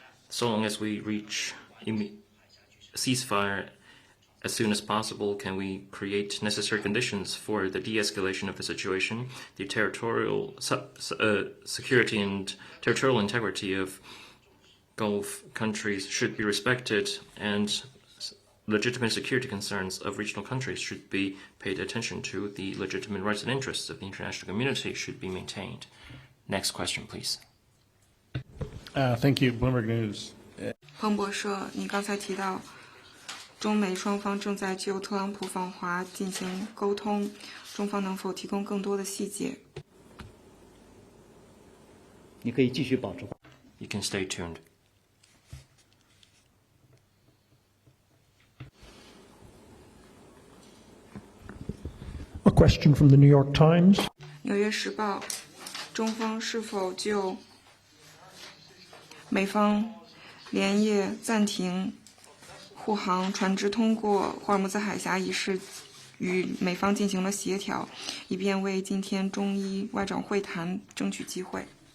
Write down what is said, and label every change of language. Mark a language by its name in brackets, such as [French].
[English] So long as we reach a ceasefire as soon as possible, can we create necessary conditions for the de-escalation of the situation, the territorial security and territorial integrity of Gulf countries should be respected, and legitimate security concerns of regional countries should be paid attention to. The legitimate rights and interests of the international community should be maintained. Next question, please. Thank you. Bloomberg News. [Chinese] 彭博社，你刚才提到，中美双方正在就特朗普访华进行沟通，中方能否提供更多的细节？你可以继续保持。 [English] You can stay tuned. A question from the New York Times. [Chinese] 纽约时报，中方是否就美方连夜暂停护航船只通过霍尔木兹海峡一事与美方进行了协调，以便为今天中伊外长会谈争取机会？